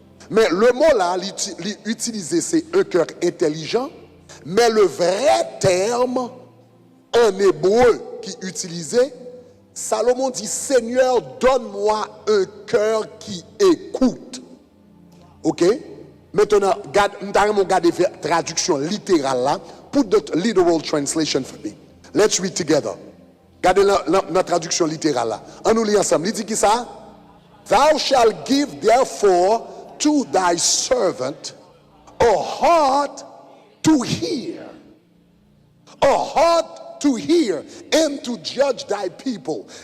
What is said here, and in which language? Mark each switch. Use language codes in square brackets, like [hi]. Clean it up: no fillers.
[fr] Mais le mot là, l'utiliser c'est un cœur intelligent, mais le vrai terme en hébreu qui utilisait, Salomon dit, Seigneur, donne-moi un cœur qui écoute. Ok? Maintenant, regardez la traduction littérale là. [en] Put the literal translation for me. Let's read together. [fr] Regardez la traduction littérale là. On nous lit ensemble. Il dit qui ça? [en] Thou shalt give therefore to thy servant a heart to hear. A heart to hear and to judge thy people.